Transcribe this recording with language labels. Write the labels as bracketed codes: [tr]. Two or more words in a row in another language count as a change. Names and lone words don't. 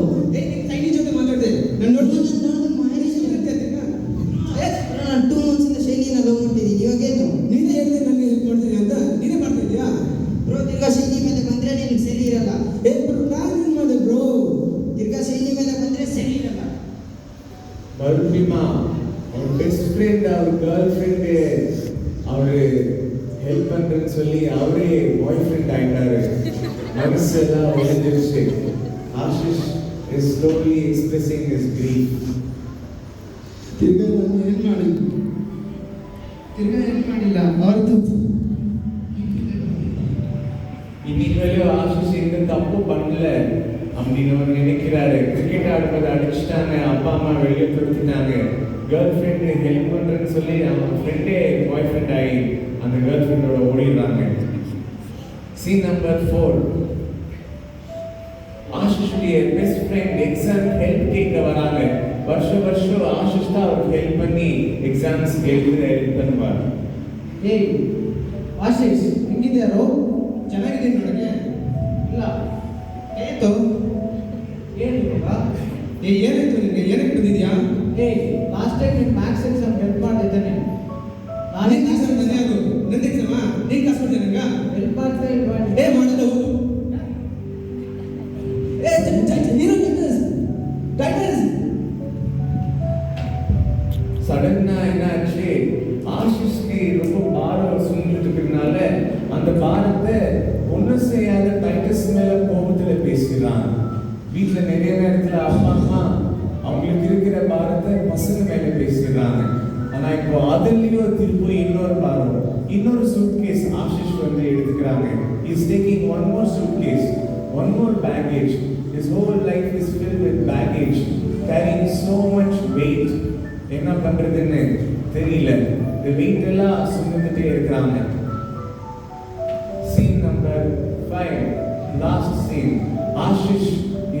[kn] ನಿನ್ನ ತಂಗಿ ಜೊತೆ ಮಾತಾಡ್ದೆ, ನಾನು ನೋಡ್ತೀನಿ. ಸುಳ್ಳಂತೆ ಅಂತೀನಾ? ನಾನು 2 months ಇಂದ ಶೈಲಿನ ಲವ್ ಮಾಡ್ತಿದ್ದೀನಿ. ಇವಾಗೇನು? ನೀನೇ ಹೇಳಿದೆ ನನಗೆ ಹೆಲ್ಪ್ ಮಾಡ್ತೀನಿ ಅಂತ, ನೀನೇ ಮಾಡ್ತಾ ಇದೀಯಾ? ಬ್ರೋ, ತಿರ್ಗಾ ಶೈಲಿ ಮೇಲೆ ಬಂದ್ರೆ ನಿನಗೆ ಸರಿ ಇರಲ್ಲ. ಬ್ರೋ, ನಾನು ಏನು ಮಾಡಿದೆ ಬ್ರೋ? ತಿರ್ಗಾ ಶೈಲಿ ಮೇಲೆ ಬಂದ್ರೆ ಸರಿ ಇರಲ್ಲ. [ta] மறுபடியும் அவன் [en] best friend [ta] அவர் [en] girl friend [ta] அவரு ஹெல்ப் பண்றேன்னு சொல்லி அவரே [en] boy friend [ta] ஆயிட்டாரு. மனசெல்லாம் உடைஞ்சிருச்சு. [en] Ashish is slowly expressing his grief. [kn] ತಿರ್ಗಾ ನಾನು ಏನು ಮಾಡಿಲ್ಲ, ಅವ್ರ ತಪ್ಪು. [ta] இன்னைக்கு வரையும் ஆஷிஷ் எந்த தப்பும் பண்ணல அப்படின்னு அவர் நினைக்கிறாரு. கிரிக்கெட் ஆடும்போது அடிச்சுட்டாங்க, அப்பா அம்மா வெளியே துரத்திட்டாங்க. [en] girl friend [ta] ஹெல்ப் பண்ணுறேன்னு சொல்லி அவன் ஃப்ரெண்டே [en] boy friend [ta] ஆகி அந்த [en] girl friendோட [ta] ஓடிடுறாங்க. [en] Scene number 4. [ta] ஆஷிஷுடைய [en] best friend exam help [ta] கேட்க வராங்க. வருஷம் ஆஷிஷ் தான் அவருக்கு ஹெல்ப் பண்ணி எக்ஸாம்ஸ் எழுத ஹெல்ப் பண்ணுவார். [kn] ಏಯ್ ಆಶೀಶ್ ಹೆಂಗಿದ್ಯಾರೋ? ಚೆನ್ನಾಗಿದ್ದೀನಿ ನೋಡಕ್ಕೆ. ಇಲ್ಲ ಏತು ಏನು ಇವಾಗ? ಏನಾಯ್ತು ನಿನಗೆ? ಏನಕ್ಕೆ ಬಂದಿದ್ಯಾ? [en] last time [kn] ನೀನು [en] maths exam help [kn] ಮಾಡಿದ್ದೆ ನೀನು. ನಾನೇ ಎಕ್ಸಾಮ್ ಬಂದೆ ಅದು ನಂದು ಎಕ್ಸಾಮಾ? ನೀನು ಕಾಸು ಕೊಡ್ತೀಯ ನಂಗೆ? ಹೆಲ್ಪ್ ಮಾಡ್ತಾ ಇಲ್ವಾ? ಮಾಡಿದ ಹೋಗು. ನೀನು ಗೈಡನ್ಸ್ [ta] சடனா என்னாச்சு, ஆஷிஷ்க்கு ரொம்ப பாரம் சுமந்துட்டு இருக்கிறதுனால அந்த பாரத்தை ஒண்ணு செய்யாத டைட்டஸ் மேல கோபத்துல பேசுகிறான். வீட்டுல நிறைய நேரத்துல அப்பா அம்மா அவங்களுக்கு இருக்கிற பாரத்தை பசங்க மேல பேசுகிறாங்க. ஆனா இப்போ அதுலயும் திருப்பி இன்னொரு பாரம், இன்னொரு சூட்கேஸ் ஆஷிஷ் வந்து எடுத்துக்கிறாங்க. [en] is taking one more suitcase, one more package. His whole life is filled with baggage, carrying so much weight. [ta] என்ன பண்றதுன்னு தெரியல. இந்த வெயிட் எல்லாம் சுமந்துட்டே இருக்கிறாங்க. [en] Scene number 5, last scene. ஆஷிஷ்